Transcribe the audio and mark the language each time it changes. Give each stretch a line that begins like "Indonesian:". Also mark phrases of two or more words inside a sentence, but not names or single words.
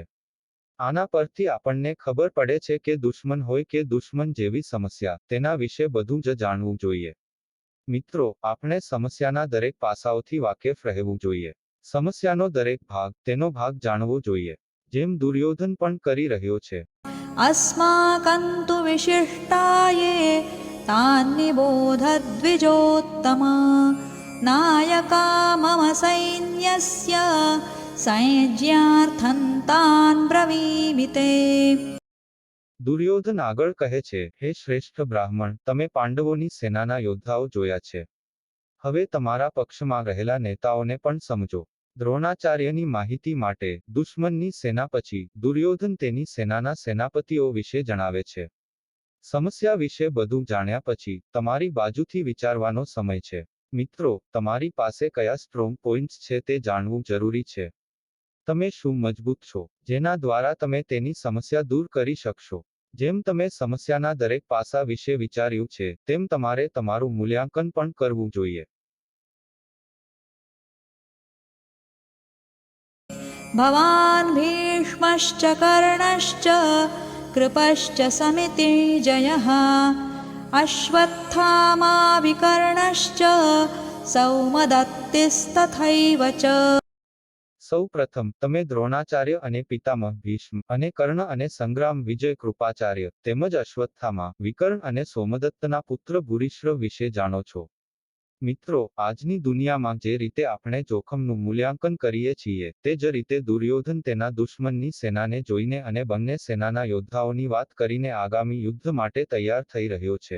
Gujarati: આના પરથી આપણને ખબર પડે છે કે દુશ્મન હોય કે દુશ્મન જેવી સમસ્યા, તેના વિશે બધું જ જાણવું જોઈએ. મિત્રો, આપણે સમસ્યાના દરેક પાસાઓથી વાકેફ રહેવું જોઈએ. સમસ્યાનો દરેક ભાગ, તેનો ભાગ જાણવો જોઈએ. જેમ દુર્યોધન પણ કરી રહ્યો છે.
Sanskrit: अस्माकं तु विशिष्टाये तान्निबोधद्विजोत्तमा नायका मम सैन्यस्य संज्ञार्थं तान् ब्रवीमि ते.
Gujarati: દુર્યોધન આગળ કહે છે, હે શ્રેષ્ઠ બ્રાહ્મણ, તમે પાંડવોની સેનાના યોદ્ધાઓ જોયા છે. હવે તમારા પક્ષમાં રહેલા નેતાઓને પણ સમજો. દ્રોણાચાર્યની માહિતી માટે, દુશ્મનની સેના પછી, દુર્યોધન તેની સેનાના સેનાપતિઓ વિશે જણાવે છે. સમસ્યા વિશે બધું જાણ્યા પછી, તમારી બાજુથી વિચારવાનો સમય છે. મિત્રો, તમારી પાસે કયા
English: strong points
Gujarati: છે તે જાણવું જરૂરી છે. તમે શું મજબૂત છો, જેના દ્વારા તમે તેની સમસ્યા દૂર કરી શકશો. જેમ તમે સમસ્યાના દરેક પાસા વિશે વિચાર્યું છે, તેમ તમારે તમારું મૂલ્યાંકન પણ કરવું જોઈએ.
Sanskrit: भवान् भीष्मश्च कर्णश्च कृपश्च समितिर्जयः अश्वत्थामा विकर्णश्च सौमदत्तिस्तथैव च.
Gujarati: સૌ પ્રથમ, તમે દ્રોણાચાર્ય અને પિતામહ ભીષ્મ અને કર્ણ અને સંગ્રામ વિજય કૃપાચાર્ય તેમજ અશ્વત્થામા, વિકર્ણ અને સોમદત્તના પુત્ર ભૂરિશ્રવ વિશે જાણો છો. મિત્રો, આજની દુનિયામાં જે રીતે આપણે જોખમનું મૂલ્યાંકન કરીએ છીએ, તે જ રીતે દુર્યોધન તેના દુશ્મનની સેનાને જોઈને અને બંને સેનાના યોદ્ધાઓની વાત કરીને આગામી યુદ્ધ માટે તૈયાર થઈ રહ્યો છે.